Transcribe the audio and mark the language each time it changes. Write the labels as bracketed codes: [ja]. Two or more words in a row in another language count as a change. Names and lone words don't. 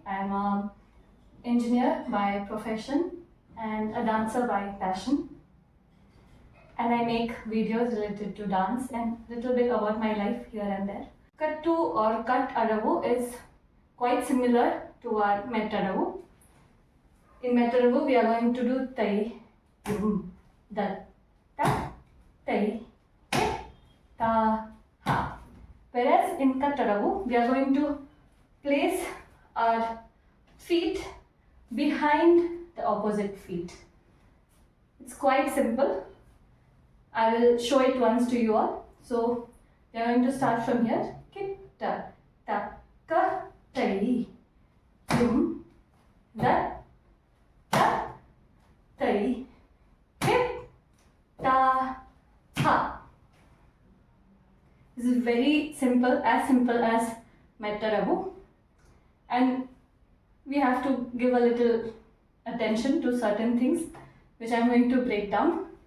[en] I am an engineer by profession and a dancer by passion. And I make videos related to dance and little bit about my life here and there. Kattu or Adavu is quite similar to our Adavu. In Adavu, we are going to do tai, da, ta, tai, ta, ha. Whereas in Adavu, we are going to place our feet behind the opposite feet. It's quite simple. I will show it once to you all. So we are going to start from here. Kitta, ta, ka, tai, yum, da, ta, tai, kit, ta, ha. This is very simple as Adavu, and we have to give a little attention to certain things which I am going to break down.